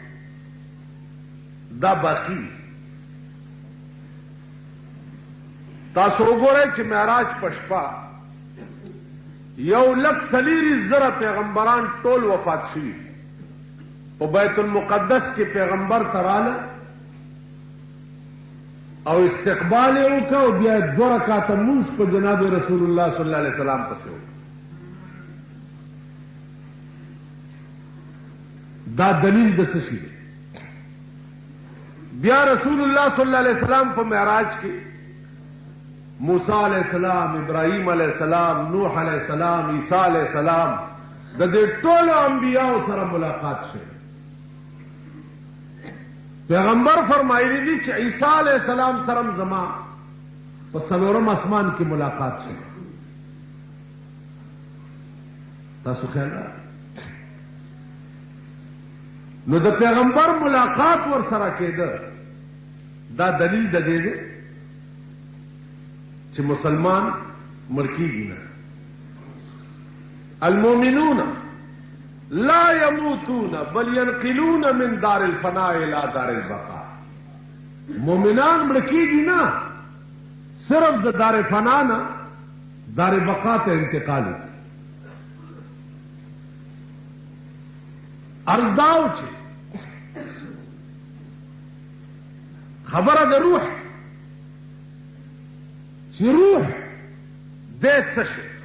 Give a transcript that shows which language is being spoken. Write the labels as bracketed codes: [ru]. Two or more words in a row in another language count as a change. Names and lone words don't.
[ps] دا باقی تاسو وګورئ چې معراج په شپه 1,40,000 پیغمبران ټول وفات شوي په بیت المقدس کې پیغمبر تراله او استقبال یې وکړ او بیا 2 رکعاته مونځ په جناب [ar] رسول الله صلی الله علیه وسلم [ps] پسې وکړ. دا دلیل د څه شي دی؟ بیا [ar] رسول الله صلی الله علیه وسلم [ps] په معراج کې موسی [ar] علیہ السلام، [ps] ابراہیم [ar] علیہ السلام، [ps] نوح [ar] علیہ السلام، [ps] عیسی [ar] علیہ السلام [ps] د دې ټولو انبیاء سره ملاقات شوه. پیغمبر فرمایلی دي چې عیسی [ar] علیہ السلام [ps] سره زما په 4م اسمان کې ملاقات شوه. تاسو خیال نو د پیغمبر ملاقات ور سره کېده. دا دلیل د دې دی چې مسلمان مړ کېږي نه. [ar] المؤمنون لا يموتون بل ينقلون من دار الفناء الى دار البقاء. [ps] مؤمنان مړ کېږي نه، صرف د دار فنا نه دار بقا ته انتقال وکړي. عرض داو چې خبره د روح چې روح دې څه شي.